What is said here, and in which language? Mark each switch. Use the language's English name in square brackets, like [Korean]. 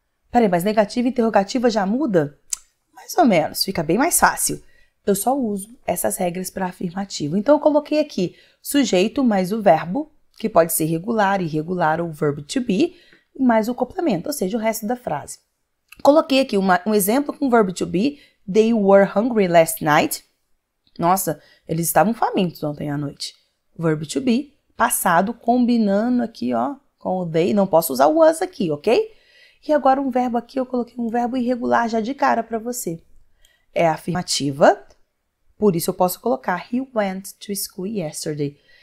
[Portuguese] Peraí, mas negativa e interrogativa já muda? Mais ou menos, fica bem mais fácil. Eu só uso essas regras para afirmativo. Então, eu coloquei aqui sujeito mais o verbo, que pode ser regular, irregular ou verbo to be, mais o complemento, ou seja, o resto da frase. Coloquei aqui um exemplo com o verbo to be. [English] They were hungry last night. [Portuguese] Nossa, eles estavam famintos ontem à noite. Verbo to be, passado, combinando aqui, ó, com o they. Não posso usar o was aqui, ok? E agora um verbo aqui, eu coloquei um verbo irregular já de cara para você. É afirmativa, por isso eu posso colocar [English] he went to school yesterday.